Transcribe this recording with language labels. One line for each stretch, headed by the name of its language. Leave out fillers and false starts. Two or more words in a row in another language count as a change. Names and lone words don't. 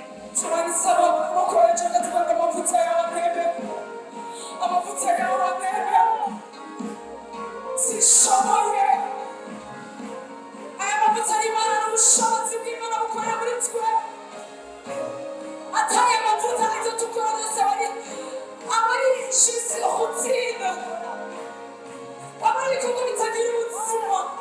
Kinyarwanda: turabisaba amaboko yacu agatwara amavuta yawe ntebe, amavuta yawe ntebe, zishoboye aya mavuta y'Imana n'ubushobozi bw'Imana bukorera muri twe. Ataye amavuta ibyo dukora byose aba ari
French: juste routine,
Kinyarwanda: aba ari ibikorwa bitagira ubuzima.